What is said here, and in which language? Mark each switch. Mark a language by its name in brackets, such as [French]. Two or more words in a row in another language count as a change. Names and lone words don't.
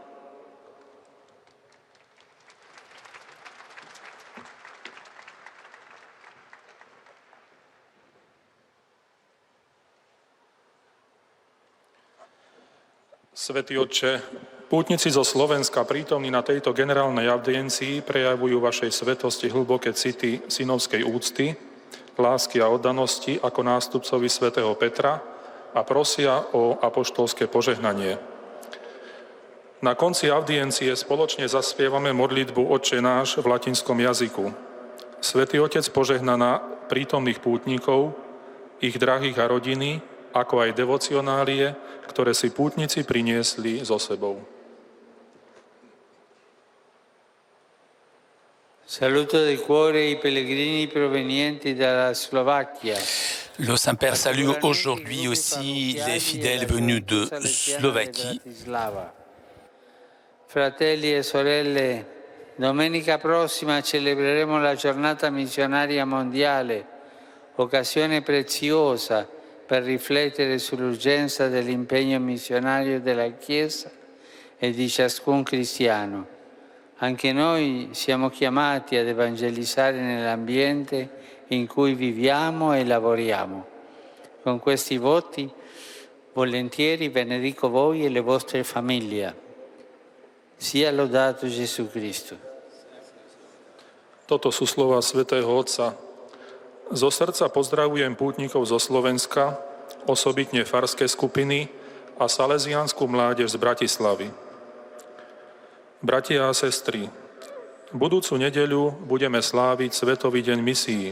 [Slovak] Svätý Otče, pútnici zo Slovenska prítomní na tejto generálnej audiencii prejavujú vašej svetosti hlboké city synovskej úcty, lásky a oddanosti ako nástupcovi svätého Petra a prosia o apoštolské požehnanie. Na konci audiencie spoločne zaspievame modlitbu Otče náš v latinskom jazyku. Svätý Otec požehná na prítomných pútnikov, ich drahých a rodiny, ako aj devocionálie, ktoré si pútnici priniesli so sebou. [Italian] Saluto del cuore i pellegrini provenienti dalla Slovacchia. [French] Le Saint-Père salue aujourd'hui aussi les fidèles venus de Slovaquie. [Italian] Fratelli e sorelle, domenica prossima celebreremo la giornata missionaria mondiale, occasione preziosa per riflettere sull'urgenza dell'impegno missionario della Chiesa e di ciascun cristiano. Anche noi siamo chiamati ad evangelizzare nell'ambiente in cui viviamo e lavoriamo. Con questi voti, volentieri benedico voi e le vostre famiglie. Sia lodato Gesù Cristo. [Slovak] Toto sú slova svätého Otca. Zo srdca pozdravujem pútnikov zo Slovenska, osobitne farské skupiny a salesiánsku mládež z Bratislavy. Bratia a sestry, budúcu nedeľu budeme sláviť Svetový deň misií.